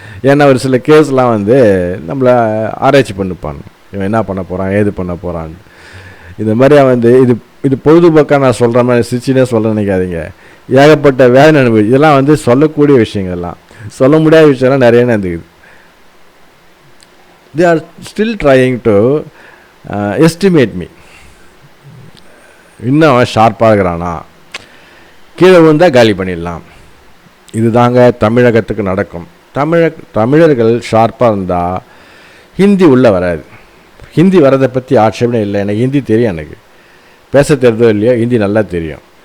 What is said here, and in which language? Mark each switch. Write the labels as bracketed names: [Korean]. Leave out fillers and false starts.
[Tamil] ஏன்னா ஒரு சில கேஸ்லாம் வந்து நம்மளை ஆராய்ச்சி பண்ணிப்பாங்க, இவன் என்ன பண்ண போகிறான், ஏது பண்ண போகிறான்னு. இந்த மாதிரியா வந்து இது பொழுதுபோக்காக நான் சொல்கிற மாதிரி சிரிச்சினே சொல்ல நினைக்காதீங்க. ஏகப்பட்ட வேலை அனுபவி இதெல்லாம் வந்து சொல்லக்கூடிய விஷயங்கள்லாம், சொல்ல முடியாத விஷயம்லாம் நிறைய நடந்துக்குது. [English] they are still trying to estimate me. [Tamil] இன்னும் அவன் ஷார்ப்பாக இருக்கிறானா, கீழே விழுந்தால் காலி பண்ணிடலாம். இதுதாங்க தமிழகத்துக்கு நடக்கும். தமிழர்கள் ஷார்ப்பாக இருந்தால் ஹிந்தி உள்ளே வராது. ஹிந்தி வரதை பற்றி ஆட்சேபனே இல்லை. எனக்கு ஹிந்தி தெரியும், எனக்கு பேச தெரிஞ்சதோ இல்லையோ ஹிந்தி நல்லா தெரியும்.